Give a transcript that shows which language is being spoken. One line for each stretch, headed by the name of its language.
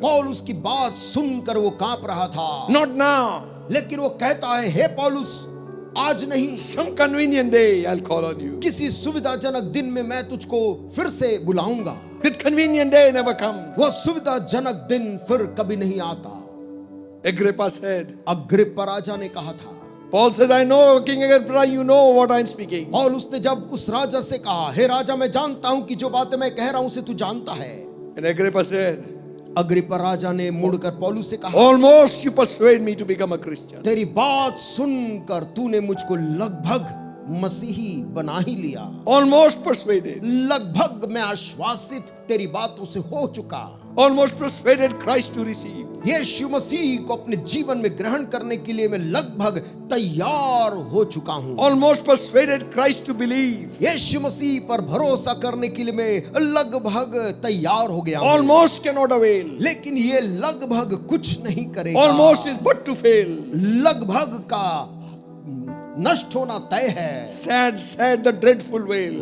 Hindi: पौलुस की बात सुनकर वो कांप रहा था।
English: Not now.
Hindi: लेकिन वो कहता है, हे पौलुस, आज नहीं,
English: Some convenient day I'll call on you.
Hindi: किसी सुविधाजनक दिन में मैं तुझको फिर से बुलाऊंगा।
English: That convenient day never comes.
Hindi: वो सुविधाजनक दिन फिर कभी नहीं आता।
English: Agrippa said,
Hindi: अग्रिप्पा राजा ने कहा था।
English: Paul says, I know, King Agrippa, you know what I'm speaking.
Hindi: पौलुस ने जब उस राजा से कहा, हे राजा, मैं जानता हूं कि जो बातें मैं कह रहा हूं उसे तू जानता है।
English: And Agrippa said,
Hindi: अग्रिप्पा राजा ने मुड़कर पौलुस से कहा,
English: almost you persuade me to become a Christian.
Hindi: तेरी बात सुनकर तूने मुझको लगभग मसीही बना ही लिया।
English: Almost persuaded.
Hindi: लगभग मैं आश्वासित तेरी बातों से हो चुका।
English: Almost persuaded Christ to receive.
Hindi: यीशु मसीह को अपने जीवन में ग्रहण करने के लिए मैं लगभग तैयार हो चुका हूं।
English: Almost persuaded Christ to believe.
Hindi: यीशु मसीह पर भरोसा करने के लिए मैं लगभग तैयार हो गया हूं।
English: Almost cannot avail.
Hindi: लेकिन ये लगभग कुछ नहीं करेगा।
English: Almost is but to fail.
Hindi: लगभग का नष्ट होना तय है।
English: Sad, sad, the dreadful wail.